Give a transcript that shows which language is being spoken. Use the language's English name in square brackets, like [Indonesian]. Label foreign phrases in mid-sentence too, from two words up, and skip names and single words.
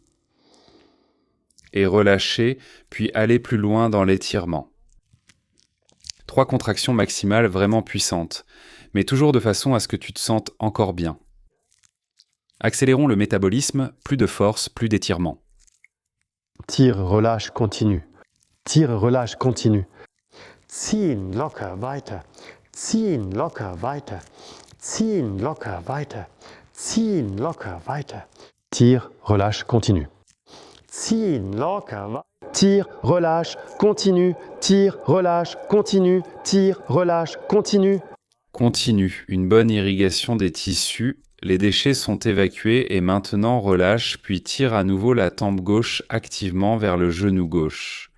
[French] Et relâchez, puis allez plus loin dans l'étirement. 3 contractions maximales vraiment puissantes, mais toujours de façon à ce que tu te sentes encore bien. Accélérons le métabolisme, plus de force, plus d'étirement. Tire, relâche, continue. Tire, relâche, continue. [German] Ziehen, locker, weiter. Ziehen, locker, weiter. Ziehen, locker, weiter. Ziehen, locker, weiter. [French] Tire, relâche, continue. [German] Ziehen, locker, weiter. [French] Tire, relâche, continue. Tire, relâche, continue. Tire, relâche, continue. Continue, une bonne irrigation des tissus. Les déchets sont évacués et maintenant relâche, puis tire à nouveau la tempe gauche activement vers le genou gauche.